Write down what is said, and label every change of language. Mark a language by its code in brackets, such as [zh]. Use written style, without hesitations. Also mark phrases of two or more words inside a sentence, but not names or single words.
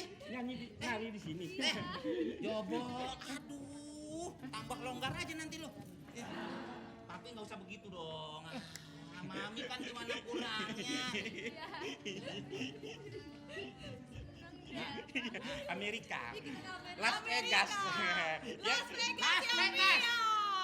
[id] Nari di sini. Jobol, aduh, tambah longgar aja nanti lo. papi nggak usah begitu dong. Mami kan gimana kurangnya. Amerika. Kita ke Amerika. Las Vegas. Ya. Las Vegas, Las ya, Vegas. Mio.